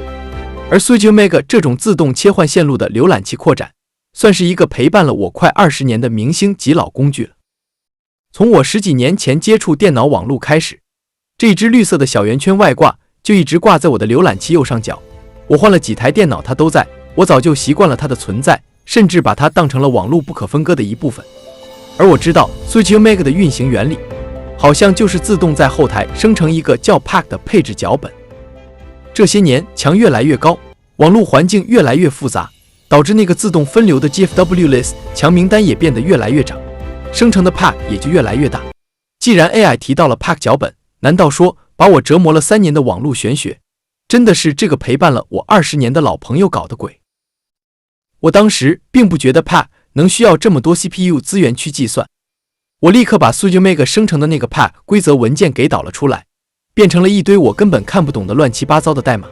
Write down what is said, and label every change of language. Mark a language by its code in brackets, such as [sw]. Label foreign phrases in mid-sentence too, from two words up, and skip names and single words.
[zh] 而 SwitchOmega 這種自動切換線路的瀏覽器擴展，算是一個陪伴了我快20年的明星級老工具了。從我10幾年前接觸電腦網絡開始，這一只綠色的小圓圈外掛就一直掛在我的瀏覽器右上角。我換了幾台電腦，它都在，我早就習慣了它的存在，甚至把它當成了網絡不可分割的一部分。而我知道 SwitchOmega 的運行原理，好像就是自動在後台生成一個叫 Pack 的配置腳本。這些年牆越來越高，網絡環境越來越複雜，導致那個自動分流的 [en] GFW list [zh] 牆名單也變得越來越長，生成的 Pack 也就越來越大。既然 AI 提到了 Pack 腳本，難道說把我折磨了3年的網絡玄學，真的是這個陪伴了我20年的老朋友搞的鬼？我當時並不覺得 Pack 能需要這麼多 CPU 資源去計算，我立刻把 SwitchOmega 生成的那個 Pack 規則文件給導了出來，變成了一堆我根本看不懂的亂七八糟的代碼。